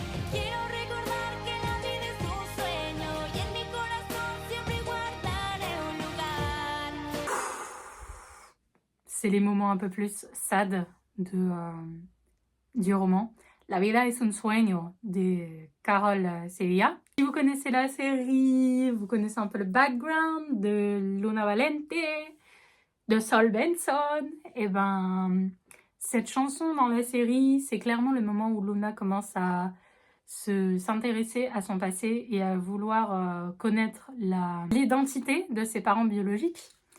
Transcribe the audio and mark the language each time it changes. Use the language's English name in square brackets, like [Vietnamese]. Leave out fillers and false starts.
[Spanish] Quiero recordar que la vida es un sueño y en mi corazón siempre guardaré un lugar. [French] C'est les moments un peu plus sad du roman. [Spanish] La vida es un sueño de Carol Sevilla. [French] Si vous connaissez la série, vous connaissez un peu le background de Luna Valente, de Sol Benson, et ben cette chanson dans la série, c'est clairement le moment où Luna commence à s'intéresser à son passé et à vouloir connaître l'identité de ses parents biologiques.